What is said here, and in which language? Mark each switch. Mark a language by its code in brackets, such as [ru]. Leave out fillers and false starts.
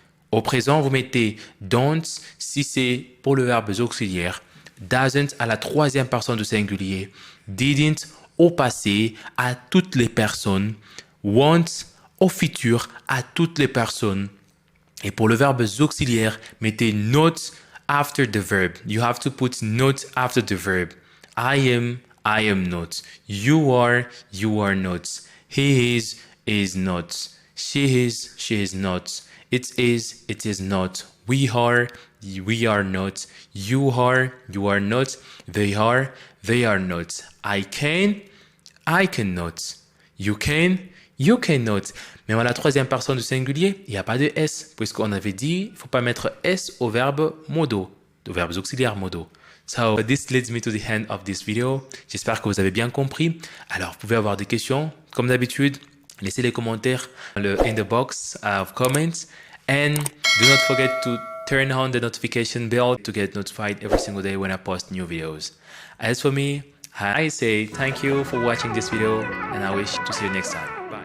[fr] Au présent, vous mettez don't si c'est pour le verbe auxiliaire. Doesn't à la troisième personne du singulier. Didn't au passé à toutes les personnes. Won't au futur à toutes les personnes. Et pour le verbe auxiliaire, mettez [en] not after the verb. You have to put not after the verb. I am not. You are not. He is not. She is not. It is not. We are not. You are not. They are not. I cannot. You cannot. [fr] Mais à la troisième personne du singulier, il n'y a pas de S, puisqu'on avait dit, il ne faut pas mettre S au verbe modo, aux verbes auxiliaires modo. [en] So, this leads me to the end of this video. [fr] J'espère que vous avez bien compris. Alors, vous pouvez avoir des questions. Comme d'habitude, laissez les commentaires [en] in the box of comments. And do not forget to turn on the notification bell to get notified every single day when I post new videos. As for me, I say thank you for watching this video and I wish to see you next time.